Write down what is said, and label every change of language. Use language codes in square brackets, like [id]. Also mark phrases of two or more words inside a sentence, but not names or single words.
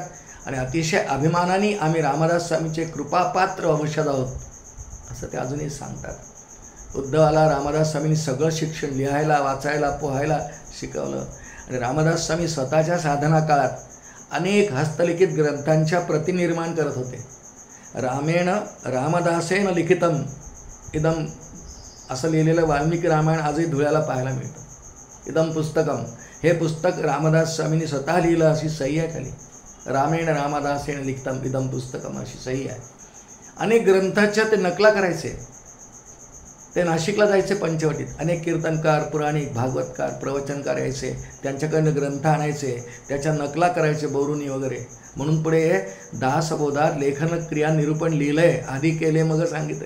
[mr] आणि अतिशय अभिमानाने आम्ही रामदास स्वामींचे कृपापात्र वंशज आहोत असं ते अजूनही सांगतात. उद्धवाला रामदास स्वामींनी सगळं शिक्षण लिहायला, वाचायला, पोहायला शिकवलं. आणि रामदास स्वामी स्वतःच्या साधना काळात अनेक हस्तलिखित ग्रंथांच्या प्रतिनिर्माण करत होते. [sa] रामेण रामदासेन लिखितम इदम [mr] असं लिहिलेलं वाल्मिकी रामायण आजही धुळ्याला पाहायला मिळतं. [sa] इदम पुस्तकम, [mr] हे पुस्तक रामदास स्वामींनी स्वतः लिहिलं अशी सही आहे खाली. [sa] रामेण रामदासेन लिखितम इदम पुस्तकम [mr] अशी सही आहे. अनेक ग्रंथाच्या ते नकला करायचे. ते नाशिकला जायचे पंचवटीत. अनेक कीर्तनकार, पुराणिक, भागवतकार, प्रवचनकार यायचे, त्यांच्याकडनं ग्रंथ आणायचे, त्याच्या नकला करायचे बोरुनी वगैरे. म्हणून पुढे दासबोधात लेखन क्रिया निरूपण लिहिलंय, आधी केले मग सांगितले.